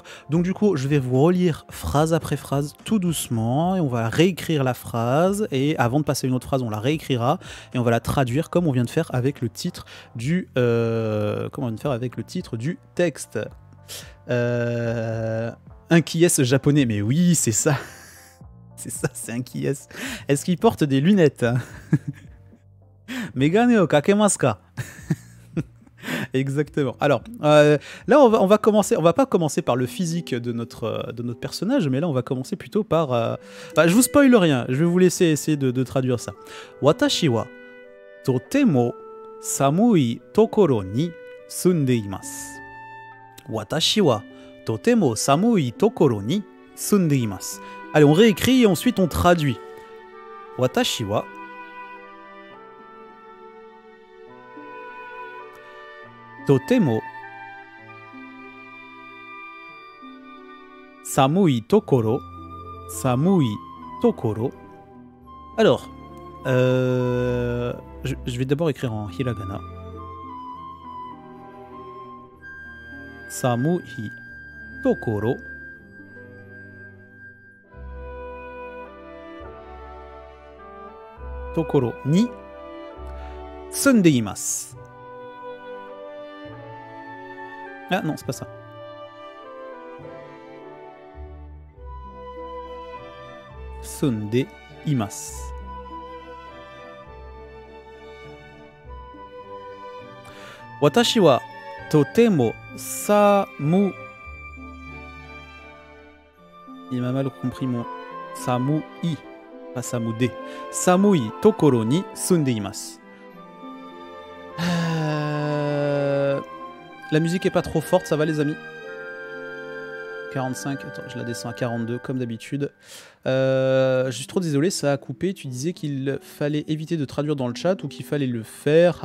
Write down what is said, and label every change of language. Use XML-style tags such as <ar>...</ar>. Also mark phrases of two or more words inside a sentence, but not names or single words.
<fr>Donc du coup, je vais vous relire phrase après phrase tout doucement et on va réécrire la phrase, et avant de passer à une autre phrase, on la réécrira et on va la traduire comme on vient de faire avec le titre du texte. Un qui est japonais, mais oui, c'est ça. C'est un qui est. Est-ce qu'il porte des lunettes?</fr> <ja>眼鏡をかけますか?</ja> <fr>Exactement. Alors, là, on va commencer. On va pas commencer par le physique de notre personnage, mais là, on va commencer plutôt par. Enfin, je vous spoil rien. Je vais vous laisser essayer de traduire ça.</fr> <ja>私はとても寒いところに住んでいます. 私はとても寒いところに住んでいます.</ja> <fr>Allez, on réécrit et ensuite on traduit.</fr> <ja>私はとても寒いところ.</ja> <fr>Alors, je vais d'abord écrire en hiragana.</fr> <ja>寒いところ. ところに住んでいます.</ja> <fr>Ah non, c'est pas ça.</fr> <ja>住んでいます. 私はとても寒.</ja> <fr>Il m'a mal compris mon samui, pas samude.</fr> <ja>寒いところに住んでいます.</ja> <fr>La musique est pas trop forte, ça va les amis? 45, attends, je la descends à 42 comme d'habitude. Je suis trop désolé, ça a coupé. Tu disais qu'il fallait éviter de traduire dans le chat ou qu'il fallait le faire.</fr>